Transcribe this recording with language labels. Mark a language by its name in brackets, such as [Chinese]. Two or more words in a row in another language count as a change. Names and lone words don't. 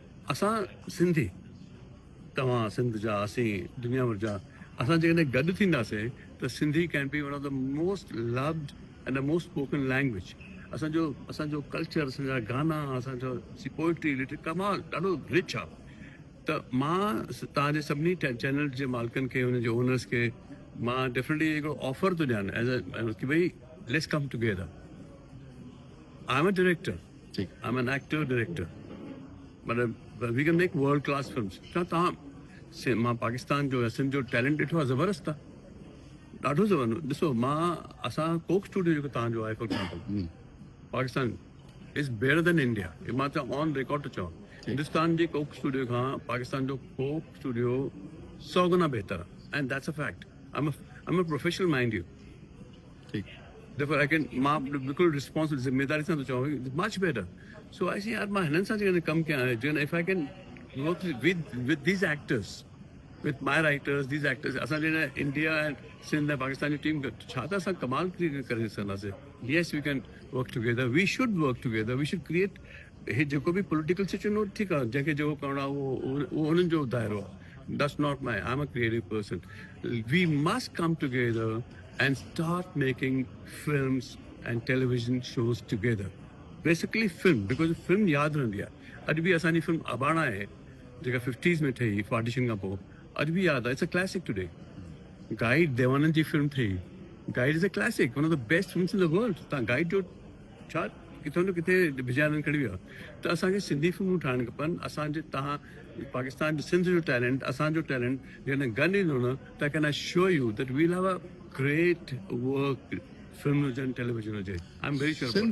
[Sindhi] असां सिंधी तव्हां सिंध जा असीं दुनिया भर जा असां जेकॾहिं गॾु थींदासीं त सिंधी [English] can be one of the most loved and the most spoken language. [Sindhi] असांजो कल्चर, असांजा गाना, असांजो [English] poetry literature [Sindhi] कमाल ॾाढो रिच आहे. त मां तव्हांजे सभिनी चैनल जे मालिकनि खे, हुनजे ओनर्स खे मां डेफिनेटली हिकिड़ो ऑफर थो ॾियां [English] as a key [Sindhi] भई [English] let's come together. I am a director, I am an actor director, मतलब we can make world class films. [Sindhi] छा तव्हां मां पाकिस्तान जो सिंध जो टैलेंट ॾिठो आहे, ज़बरदस्त आहे, ॾाढो ज़बरदस्त. ॾिसो असां कोक स्टूडियो जेको तव्हांजो आहे [English] for example, Pakistan is better than India. [Sindhi] मां त ऑन रिकॉर्ड थो चवां, हिंदुस्तान जे कोक स्टूडियो खां पाकिस्तान जो कोक स्टूडियो 100 गुना बहितर आहे. [English] and that's a fact. I am a professional mind you. Therefore, I can [Sindhi] मां बिल्कुलु रिस्पॉन्सिबल ज़िम्मेदारी सां थो चवां [English] much better. so I see [Sindhi] यार मां हिननि सां जेकॾहिं कमु कयां, जेकॾहिं [English] if I can work with these actors, with my writers, these actors, [Sindhi] असां जॾहिं इंडिया ऐं सिंध ऐं पाकिस्तान जी टीम छा त असां कमाल करे सघंदासीं. [English] yes we can work together, we should work together, we should create. [Sindhi] हे जेको बि [English] political situation [Sindhi] हो ठीकु आहे, जंहिंखे जेको करिणो आहे उहो हुननि जो दाइरो आहे. [English] That's not my, I'm a creative person. We must come together and start making films and television shows together. Basically film, because film [Sindhi] याद रहंदी आहे. अॼु बि असांजी फिल्म अबाणा आहे जेका 50s में ठही पार्टीशन खां पोइ, अॼु बि यादि आहे. [English] it's a classic today. [Sindhi] गाइड देवानंद जी फिल्म ठही. [English] Guide is a classic, one of the best films in the world. [Sindhi] तव्हां गाइड जो छा किथे न किथे विझाइण खड़ी वियो आहे. त असांखे सिंधी फिल्मूं ठाहिणु खपनि. असांजे तव्हां पाकिस्तान सिंध जो टैलेंट, असांजो टैलेंट जॾहिं गॾु ईंदो न त [English] can I sure you that will have a great work. [Sindhi] फिल्म हुजनि, टेलीविजन हुजे. [English] I am very sure.